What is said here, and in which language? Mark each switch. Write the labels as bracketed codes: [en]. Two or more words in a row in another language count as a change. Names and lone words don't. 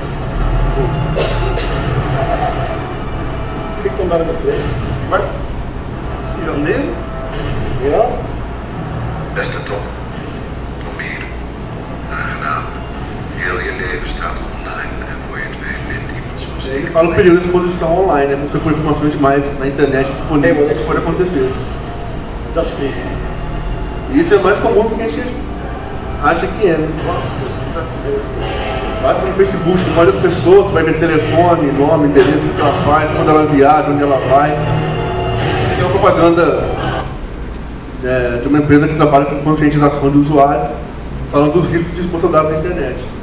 [nl] Ik kom daar nog weer. Maar, is dat deze? Ja? Beste Tom. Tom hier. Aangenaam. Heel je leven staat online en voor je het weet bent iemand zoals [pt] Ele [nl] ik. [pt] fala o período de exposição online, né? Você põe informações demais na internet disponível, isso pode acontecer. [nl] Dat is feio. [pt] E isso é mais comum do que a gente acha que é, né? Vai no Facebook, tem várias pessoas, você vai ver telefone, nome, endereço, o que ela faz, quando ela viaja, onde ela vai. Tem uma propaganda de uma empresa que trabalha com conscientização do usuário, falando dos riscos de expor dados na internet.